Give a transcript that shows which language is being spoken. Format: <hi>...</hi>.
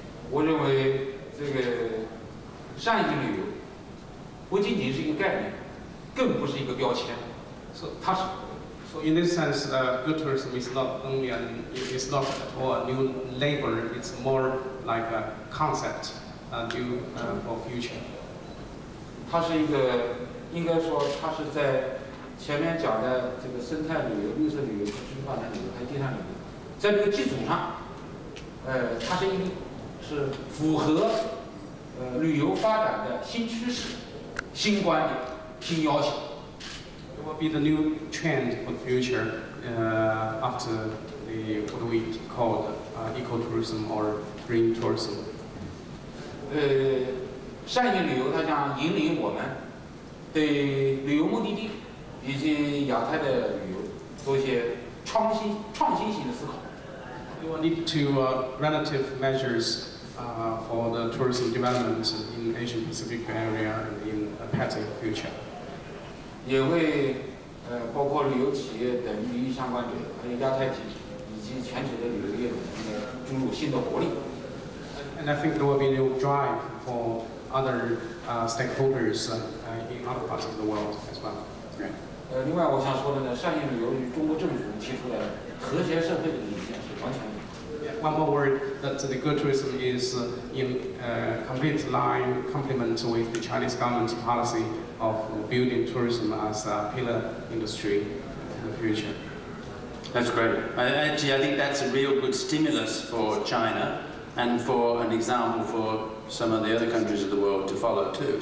<zh>我认为这个善性旅游不仅仅是一个概念，更不是一个标签。</zh> <en>So in this sense, good tourism is not only it's not at all a new label. It's more like a concept due for future.</en> <zh>它是一个，应该说它是在前面讲的这个生态旅游、绿色旅游、可持续发展旅游还有低碳旅游，在这个基础上，它是符合旅游发展的新趋势、新观点、新要求。</zh> <en>It will be the new trend for the future after what we call ecotourism or green tourism.</en> <zh>善性旅游它将引领我们对旅游目的地以及亚太的旅游做一些创新性的思考。</zh> <en>We will need to relative measures for the tourism development in Asian Pacific area and in a better future.</en> <zh>也会包括旅游企业等利益相关者，还有亚太体以及全球的旅游业注入新的活力。</zh> <en>and I think there will be a new drive for other stakeholders in other parts of the world as well.</en> <zh>另外我想说的呢，善意旅游与中国政府提出来的和谐社会的理念是完全一致。</zh> <en>One more word that the good tourism is in complete line complement with the Chinese government's policy of building tourism as a pillar industry in the future. That's great. I think that's a real good stimulus for China and for an example for some of the other countries of the world to follow too.</en>